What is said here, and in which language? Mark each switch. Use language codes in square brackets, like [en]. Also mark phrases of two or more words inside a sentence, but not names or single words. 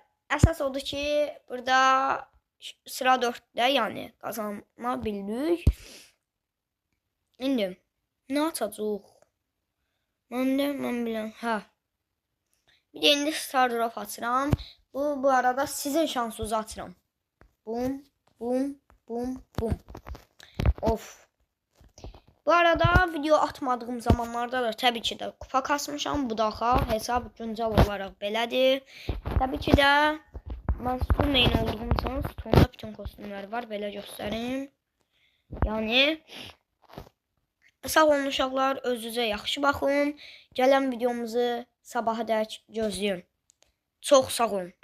[az] Əsas odur ki burada sıra 4'də yəni qazanma bildik. İndi nə açacağıq? Mən bilən. Hə. Bir de indi Star Drop açıram. Bu arada sizin şansınızı açıram. Bum. Of. Bu arada video atmadığım zamanlarda da tabii ki de kupa kasmışam. Bu daha hesab güncel olarak belədir. [tr] Tabii ki de ben Storm main olduğum için Storm'da bütün kostümler var. [az] Belə göstərim. Yani sağ olun uşaqlar, özünüzə yaxşı baxın. Gələn videomuzu sabaha dək gözləyin. Çox sağ olun.